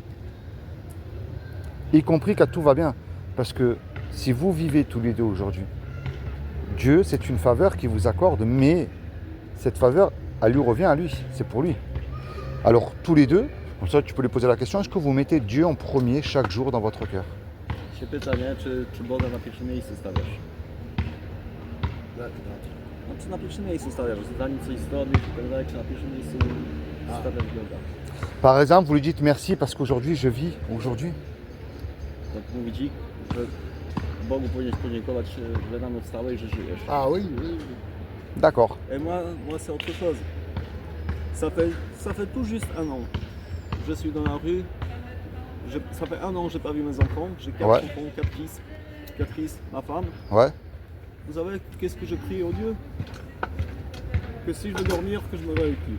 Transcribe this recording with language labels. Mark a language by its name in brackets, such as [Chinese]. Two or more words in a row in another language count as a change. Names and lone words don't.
[French] Y compris quand tout va bien. Parce que si vous vivez tous les deux aujourd'hui, Dieu, c'est une faveur qu'il vous accorde, mais cette faveur, elle lui revient à lui, c'est pour lui. Alors tous les deux, comme ça tu peux lui poser la question, est-ce que vous mettez Dieu en premier chaque jour dans votre cœur? [Polish] Się pyta, nie? Czy Boga na pierwsze miejsce stawiasz? Tak, tak. No, czy na pierwszym miejscu stawiasz, zanim coś zrobisz i tak dalej, czy na pierwszym miejscu stawiasz Boga. [French] Par exemple, vous lui dites merci parce qu'aujourd'hui je vis, aujourd'hui. [Polish] Tak mówi ci, że Bogu powinieneś podziękować, że rano wstałeś, że żyjesz. [French] Ah oui, oui. D'accord. Et moi c'est autre chose. Ça fait tout juste un an. Je suis dans la rue. Ça fait un an que j'ai pas vu mes enfants. J'ai 4 Ouais. enfants, 4 fils, ma femme. Ouais. Vous savez qu'est-ce que je prie au Dieu? Que si je veux dormir, que je me réveille plus.